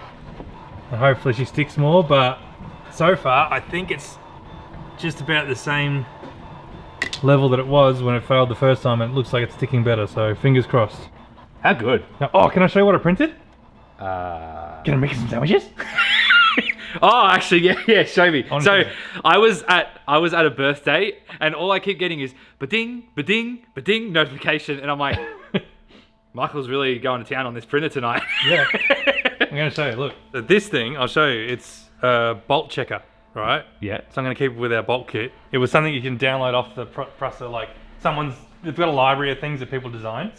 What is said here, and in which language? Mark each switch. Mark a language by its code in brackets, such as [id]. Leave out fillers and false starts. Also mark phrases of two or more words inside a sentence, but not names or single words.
[en] And hopefully she sticks more, but so far I think it's just about the same level that it was when it failed the first time, and it looks like it's sticking better, so fingers crossed. How good? Now, oh, can I show you what I printed? Can I make some sandwiches? Oh, actually, yeah, show me. Honestly. So I was at a birthday, and all I keep getting is ba-ding, ba-ding, ba-ding notification, and I'm like, Michael's really going to town on this printer tonight. Yeah. I'm going to show you, look. So this thing, I'll show you, it's a bolt checker, right? Yeah. So I'm going to keep it with our bolt kit. It was something you can download off the presser, like they've got a library of things that people design.